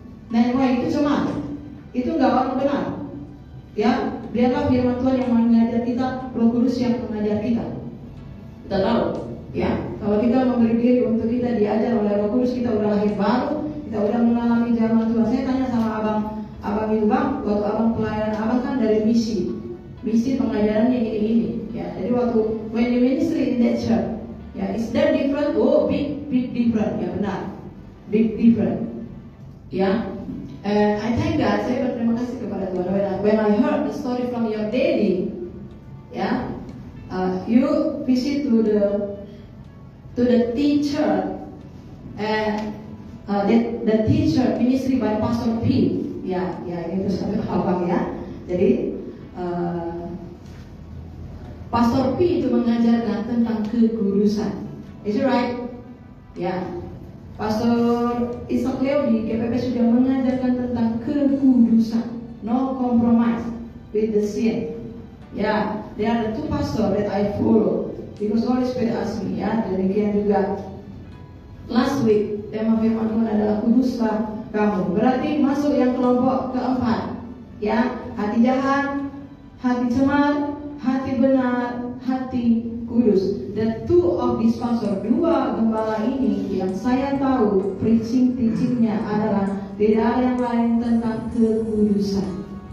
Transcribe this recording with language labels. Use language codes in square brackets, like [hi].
[id] Nenek moyang itu cuma itu enggak orang benar. Ya, biarlah firman Tuhan yang mengajar kita, Roh Kudus yang mengajar kita. Kita tahu, ya, kalau kita memberi diri untuk kita diajar oleh Roh Kudus, kita udah lahir baru, kita udah mengalami zaman Tuhan. Saya tanya sama abang itu bang, waktu abang pelayanan abang kan dari misi pengajarannya ini ya. Jadi waktu [en] when you ministry in that church, ya, is that different? Oh, big different, [id] ya benar, [en] big different, ya. I thank God, [id] saya berterima kasih kepada Tuhan. [en] When I heard the story from your daddy, ya, you visit to the teacher and the teacher ministry by Pastor P. [id] Ya, itu satu abang ya. Jadi Pastor P itu mengajarkan tentang kekudusan. [en] Is it right? [id] Ya. Pastor Ishak Leo di GPP sudah mengajarkan tentang kekudusan. [en] No compromise with the sin. Ya, there are the two pastor that I follow because Holy Spirit asked me ya. [id] Demikian juga [en] last week [id] tema firman Tuhan adalah kuduslah kamu. Berarti masuk yang kelompok keempat. Ya, hati jahat, hati cemar, hati benar, hati kudus. [en] The two of these pastor, [id] dua gembala ini yang saya tahu teachingnya adalah tidak ada yang lain tentang kekudusan.